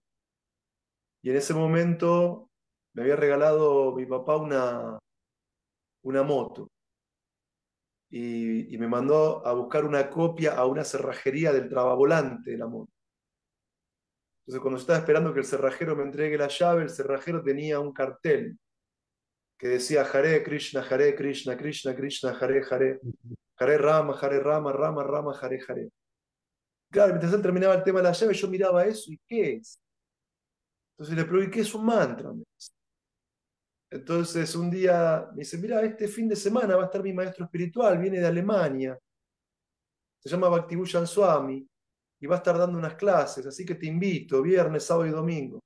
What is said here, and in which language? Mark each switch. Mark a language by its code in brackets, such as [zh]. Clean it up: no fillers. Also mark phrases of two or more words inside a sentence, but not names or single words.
[es] Y en ese momento me había regalado mi papá una moto y me mandó a buscar una copia a una cerrajería del tragavolante de la moto. Entonces, cuando yo estaba esperando que el cerrajero me entregue la llave, el cerrajero tenía un cartel que decía Hare Krishna, Krishna Krishna, Hare Hare, Hare Rama, Rama Rama, Hare Hare. Claro, mientras él terminaba el tema de la llave, yo miraba eso y ¿qué es? Entonces le pregunté, ¿qué es un mantra? Entonces un día me dice, mira, este fin de semana va a estar mi maestro espiritual, viene de Alemania, se llama Bhakti-Bhusan Swami, y va a estar dando unas clases, así que te invito, viernes, sábado y domingo.